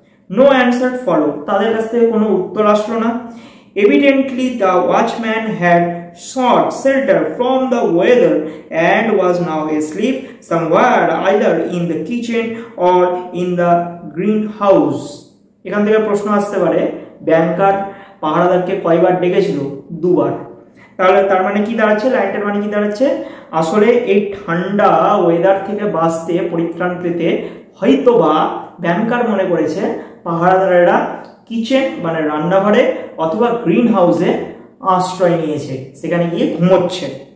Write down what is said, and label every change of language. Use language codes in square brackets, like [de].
[en] no answer follow, [bn] তাদের কাছ থেকে কোনো উত্তর আসলো না। [en] Evidently the watchman had sought shelter from the weather and was now asleep somewhere either in the kitchen or in the greenhouse. [bn] এখান থেকে প্রশ্ন আসতে পারে, ব্যাংকার পাহারাদারকে কয়বার ডেকেছিল? দুবার। তাহলে তার মানে কি দাঁড়াচ্ছে, লাইনটার মানে কি দাঁড়াচ্ছে, আসলে এই ঠান্ডা ওয়েদার থেকে বাঁচতে, পরিত্রাণ পেতে হয়তোবা ব্যাংকার মনে করেছে পাহারাদারেরা কিচেন মানে রান্নাঘরে অথবা গ্রিন হাউসে আশ্রয় নিয়েছে, সেখানে গিয়ে ঘুমোচ্ছে।